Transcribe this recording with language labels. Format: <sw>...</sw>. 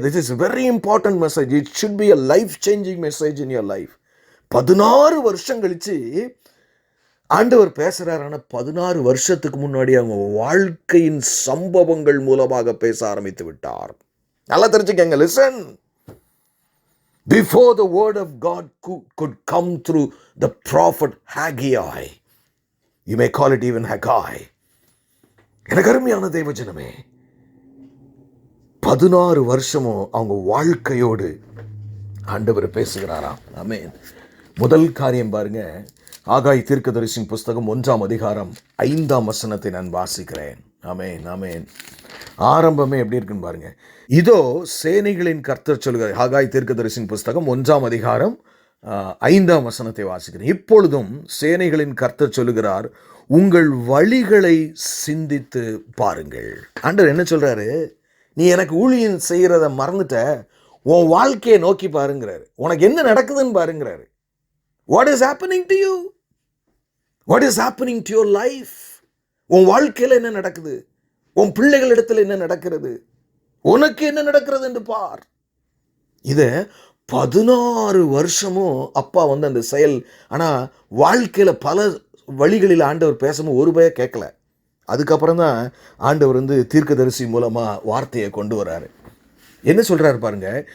<en>This is very important message. It should be a life changing message in your life.</en> <ta>16 வருஷம் கழிச்சு ஆண்டவர் பேசுகிறார். ஆனால் 16 வருஷத்துக்கு முன்னாடி அவங்க வாழ்க்கையின் சம்பவங்கள் மூலமாக பேச ஆரம்பித்து விட்டார். நல்லா தெரிஞ்சுக்கங்க. Listen.</ta> <en>Before the word of God could come through the prophet Haggai, you may call it even Haggai.</en> <ta>எனக்கு அருமையான தேவஜனமே, 16 வருஷமும் அவங்க வாழ்க்கையோடு ஆண்டவர் பேசுகிறாராம். ஆமென். முதல் காரியம் பாருங்க, ஆகாய் தீர்க்கதரிசியின் புஸ்தகம் 1ஆம் அதிகாரம் 5ஆம் வசனத்தை நான் வாசிக்கிறேன். ஆமென், ஆமென். ஆரம்பமே எப்படி இருக்குன்னு பாருங்க. இதோ சேனைகளின் கர்த்தர் சொல்கிறார். ஆகாய் தீர்க்கதரிசியின் புஸ்தகம் 1ஆம் அதிகாரம் 5ஆம் வசனத்தை வாசிக்கிறேன். இப்பொழுதும் சேனைகளின் கர்த்தர் சொல்லுகிறார், உங்கள் வழிகளை சிந்தித்து பாருங்கள். ஆண்டவர் என்ன சொல்றாரு? நீ எனக்கு ஊழியம் செய்கிறத மறந்துட்ட, உன் வாழ்க்கையை நோக்கி பாருங்கிறாரு. உனக்கு என்ன நடக்குதுன்னு பாருங்கிறாரு.</ta> <en>What is happening to you? What is happening to your life?</en> <ta>உன் வாழ்க்கையில் என்ன நடக்குது? உன் பிள்ளைகள் இடத்துல என்ன நடக்கிறது? உனக்கு என்ன நடக்கிறது என்று பார். இதை 16 வருஷமும் அப்பா வந்து அந்த செயல். ஆனால் வாழ்க்கையில் பல வழிகளில் ஆண்டவர் பேசும்போது ஒரு பய கேட்கல. அதுக்கப்புறம் தான் ஆண்டவர் வந்து தீர்க்கதரிசி மூலமாக வார்த்தையை கொண்டு வர்றாரு. என்ன சொல்றாரு பாருங்க.</ta>